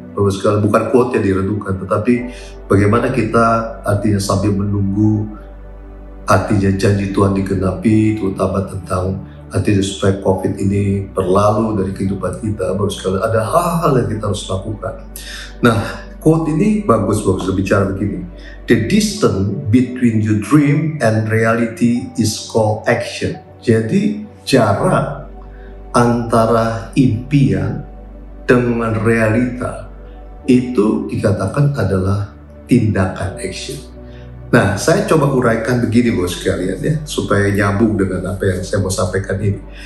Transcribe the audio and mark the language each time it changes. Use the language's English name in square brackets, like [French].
[Indonesian] Bapak sekalian, bukan quote yang direnungkan, tetapi bagaimana kita artinya sambil menunggu artinya janji Tuhan digenapi, terutama tentang artinya supaya COVID ini berlalu dari kehidupan kita. Bapak sekalian, ada hal-hal yang kita harus lakukan. Nah, quote ini bagus bicara begini. [English] The distance between your dream and reality is called action. [Indonesian] Jadi jarak antara impian dengan realita itu dikatakan adalah tindakan action. Nah, saya coba uraikan begini Bapak sekalian, ya, supaya nyambung dengan apa yang saya mau sampaikan ini.